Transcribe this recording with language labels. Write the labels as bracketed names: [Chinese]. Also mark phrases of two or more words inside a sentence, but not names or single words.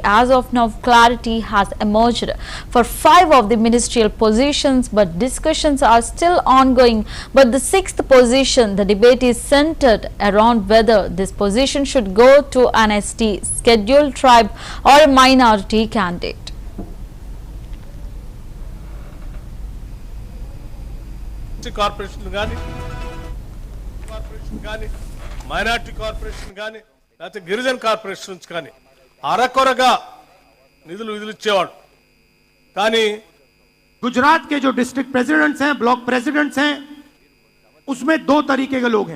[English] As of now, clarity has emerged for 5 of the ministerial positions, but discussions are still ongoing. But the 6th position, the debate is centered around whether this position should go to an ST, scheduled tribe or a minority candidate. [Telugu] కార్పొరేషన్ కానీ మైనార్టీ కార్పొరేషన్ కానీ లేకపోతే గిరిజన కార్పొరేషన్స్ కానీ అరకొరగా నిధులు ఇచ్చేవాడు. కానీ [Hindi] गुजरात के जो [English] district presidents [Hindi] हैं, [English] block presidents [Hindi] हैं, उसमें 2 तरीके के लोग हैं.